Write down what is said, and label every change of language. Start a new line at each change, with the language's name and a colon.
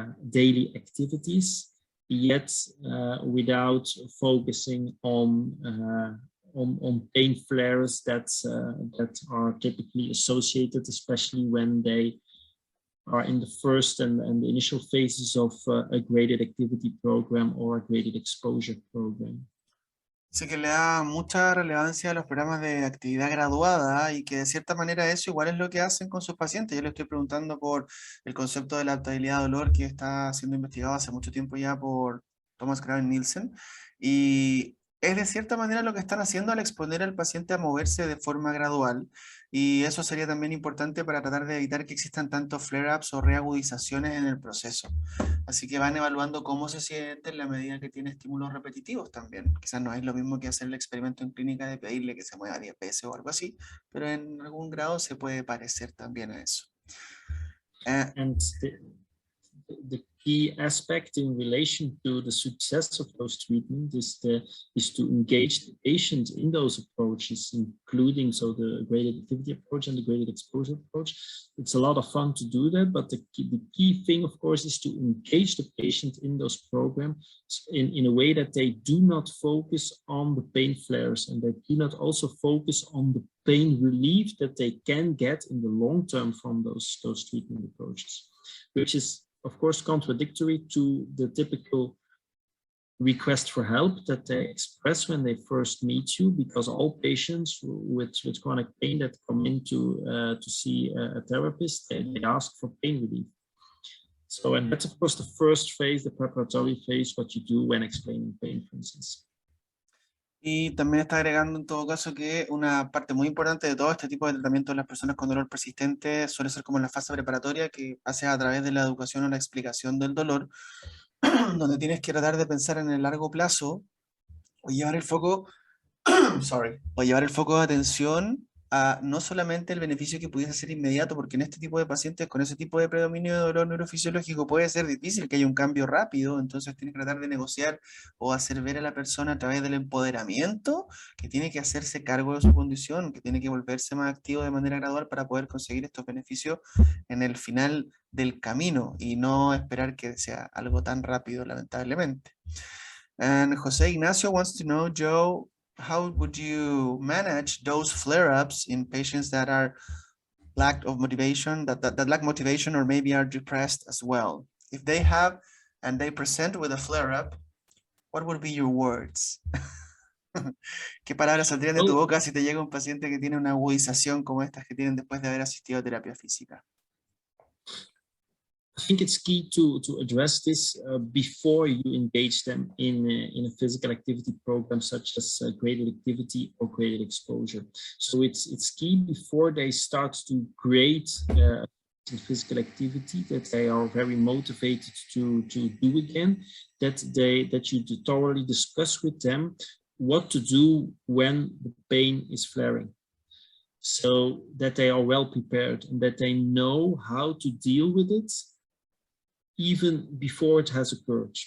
English: daily activities, yet without focusing on pain flares that are typically associated, especially when they are in the first and the initial phases of a graded activity program or a graded exposure program.
Spanish: Dice que le da mucha relevancia a los programas de actividad graduada y que de cierta manera eso igual es lo que hacen con sus pacientes. Yo le estoy preguntando por el concepto de la adaptabilidad al dolor que está siendo investigado hace mucho tiempo ya por Thomas Graven-Nielsen, y es de cierta manera lo que están haciendo al exponer al paciente a moverse de forma gradual, y eso sería también importante para tratar de evitar que existan tantos flare-ups o reagudizaciones en el proceso. Así que van evaluando cómo se siente en la medida que tiene estímulos repetitivos también. Quizás no es lo mismo que hacer el experimento en clínica de pedirle que se mueva 10 veces o algo así, pero en algún grado se puede parecer también a eso.
English: And the key aspect in relation to the success of those treatments is to engage the patient in those approaches, including the graded activity approach and the graded exposure approach. It's a lot of fun to do that, but the key thing, of course, is to engage the patient in those programs in a way that they do not focus on the pain flares, and they do not also focus on the pain relief that they can get in the long term from those treatment approaches, which is of course contradictory to the typical request for help that they express when they first meet you, because all patients with chronic pain that come in to see a therapist, they ask for pain relief. So, and that's of course the first phase, the preparatory phase, what you do when explaining pain, for instance.
Spanish: Y también está agregando en todo caso que una parte muy importante de todo este tipo de tratamiento de las personas con dolor persistente suele ser como en la fase preparatoria, que haces a través de la educación o la explicación del dolor, donde tienes que tratar de pensar en el largo plazo o llevar el foco, o llevar el foco de atención a no solamente el beneficio que pudiese ser inmediato, porque en este tipo de pacientes con ese tipo de predominio de dolor neurofisiológico puede ser difícil que haya un cambio rápido, entonces tienes que tratar de negociar o hacer ver a la persona a través del empoderamiento que tiene que hacerse cargo de su condición, que tiene que volverse más activo de manera gradual para poder conseguir estos beneficios en el final del camino y no esperar que sea algo tan rápido, lamentablemente.
English: And Jose Ignacio wants to know, Joe, how would you manage those flare-ups in patients that are lack of motivation, that lack motivation or maybe are depressed as well? If they have and they present with a flare-up, what would be your words?
Spanish: ¿Qué palabras saldrían de tu boca si te llega un paciente que tiene una agudización como estas que tienen después de haber asistido a terapia física?
English: I think it's key to address this before you engage them in a physical activity program such as graded activity or graded exposure. So it's key before they start to grade physical activity that they are very motivated to do again, that you thoroughly discuss with them what to do when the pain is flaring, so that they are well prepared and that they know how to deal with it even before it has occurred.